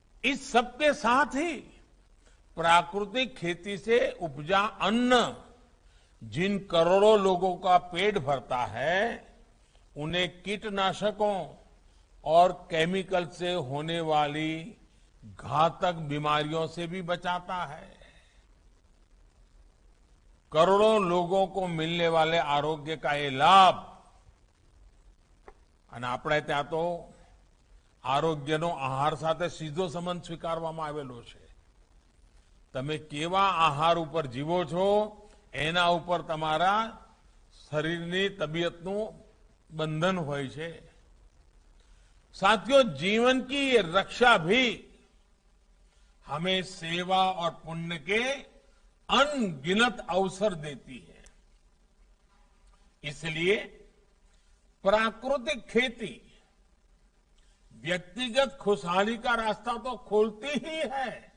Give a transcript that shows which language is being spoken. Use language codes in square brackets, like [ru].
[hi] इस सबके साथ ही प्राकृतिक खेती से उपजा अन्न जिन करोड़ों लोगों का पेट भरता है उन्हें कीटनाशकों और केमिकल से होने वाली घातक बीमारियों से भी बचाता है. करोड़ों लोगों को मिलने वाले आरोग्य का ये लाभ [gu] અને આપણે ત્યાં તો આરોગ્યનો આહાર સાથે સીધો સંબંધ સ્વીકારવામાં આવેલો છે. તમે કેવા આહાર ઉપર જીવો છો એના ઉપર તમારા શરીરની તબિયતનું બંધન હોય છે. [hi] साथियों, जीवन की ये रक्षा भी हमें सेवा और पुण्य के अनगिनत अवसर देती है. इसलिए प्राकृतिक खेती व्यक्तिगत खुशहाली का रास्ता तो खोलती ही है.